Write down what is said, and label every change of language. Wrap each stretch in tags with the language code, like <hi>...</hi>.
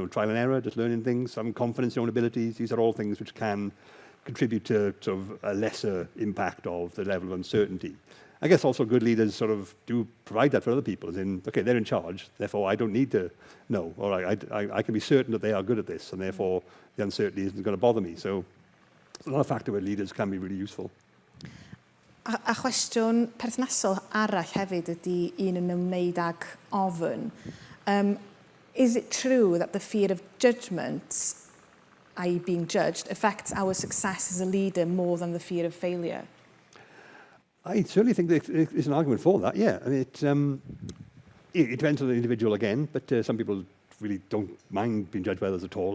<en>Trial and error, just learning things, having confidence in your own abilities. These are all things which can contribute to sort of a lesser impact of the level of uncertainty. I guess also good leaders sort of do provide that for other people, as in, okay, they're in charge, therefore I don't need to know, or I can be certain that they are good at this, and therefore the uncertainty isn't going to bother me. So it's another factor where leaders can be really useful.</en> <cy>A cwestiwn perthnasol arall hefyd ydy un yn ymwneud ag ofyn.</cy> <en>Is it true that the fear of judgment, i.e. being judged, affects our success as a leader more than the fear of failure? I certainly think there's an argument for that, yeah. I mean, it depends on the individual again, but some people really don't mind being judged by others at all.</en>